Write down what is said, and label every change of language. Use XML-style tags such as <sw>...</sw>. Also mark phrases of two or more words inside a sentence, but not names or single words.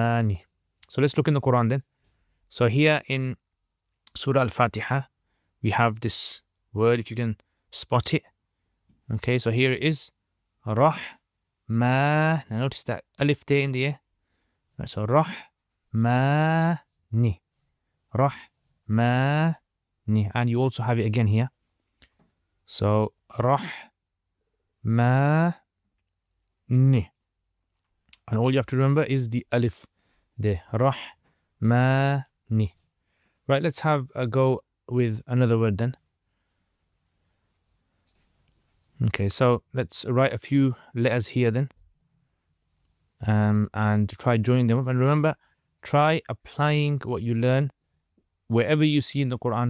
<en>So let's look in the Quran then. So here in Surah Al-Fatiha, we have this word, if you can spot it. Okay, so here it is.</en> <ar>Rah, ma.</ar> <en>Now notice that alif there in the air. Right, so</en> <ar>rah, ma, ni. Rah, ma, ni.</ar> <en>And you also have it again here.</en> <ar>So rah, ma, ni.</ar> <en>And all you have to remember is the alif there.</en> <ar>Rah, ma, ni.</ar> <en>Right, let's have a go with another word then. Okay, so let's write a few letters here then. And try joining them up. And remember, try applying what you learn wherever you see in the Quran.</en>